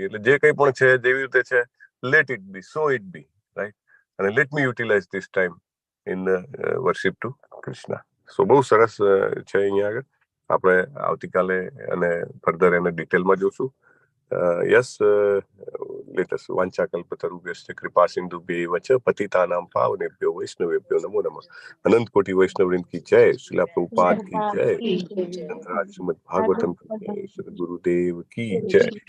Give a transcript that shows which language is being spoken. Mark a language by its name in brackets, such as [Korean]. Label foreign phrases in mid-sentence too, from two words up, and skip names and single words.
[Gujarati] એટલે જે કંઈ પણ છે, જેવી રીતે છે, [English] let it be, so it be, right. [Gujarati] અને [English] let me utilize this time in worship to Krishna. [Gujarati] સો બહુ સરસ છે. અહીંયા આગળ આપણે આવતીકાલે અને ફર્ધર એને ડિટેલમાં જોશું. [English] yes, let's [Sanskrit] વાંચાકલ્પતરુભ્યશ્ચ કૃપા સિંધુભ્યૈવ ચ પતિતાનાં પાવનેભ્યો વૈષ્ણવેભ્યો નમો નમઃ. [Gujarati] અનંત કોટી વૈષ્ણવવૃંદ કી જય. શ્રીલા પ્રભુપાદ કી જય. શ્રીમદ ભાગવતમ કી જય. શ્રી ગુરુદેવ કી જય.